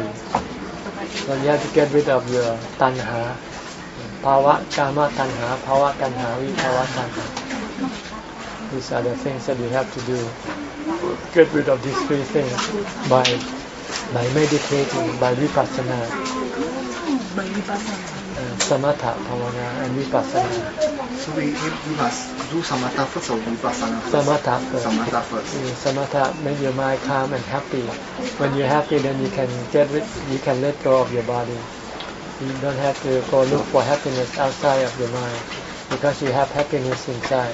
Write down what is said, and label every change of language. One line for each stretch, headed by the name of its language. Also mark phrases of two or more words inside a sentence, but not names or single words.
English: So you have to get rid of your
Pali: tanha, Bhava, Kama Tanha, Bhava Tanha, Vibhava Tanha.
English: These are the things that you have to do. Get rid of these 3 things by meditating, by vipassana.
Pali: Samatha, Bhavana,
English: and vipassana. So we must do samatha first or vipassana first? Samatha first. Samatha first. Samatha make your mind calm and happy. When you're happy, then you can let go of your body. You don't have to go look for happiness outside of your mind because you have happiness inside.